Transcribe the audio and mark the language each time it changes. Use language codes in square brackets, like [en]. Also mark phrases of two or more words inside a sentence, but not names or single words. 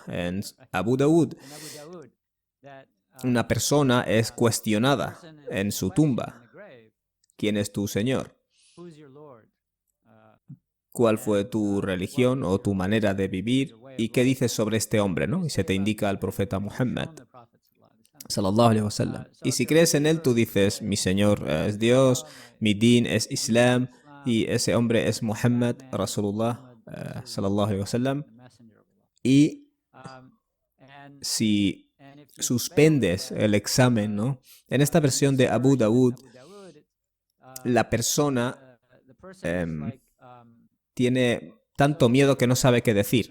[es] En Abu Dawud, una persona es cuestionada en su tumba. ¿Quién es tu Señor? ¿Cuál fue tu religión o tu manera de vivir? ¿Y qué dices sobre este hombre, no? Y se te indica al profeta Muhammad, [ar] صلى الله عليه وسلم. [es] Y si crees en él, tú dices, mi Señor es Dios, mi din es Islam, y ese hombre es Muhammad, Rasulullah, [ar] صلى الله عليه وسلم. [es] Y si suspendes el examen, ¿no? En esta versión de Abu Dawud, la persona tiene tanto miedo que no sabe qué decir.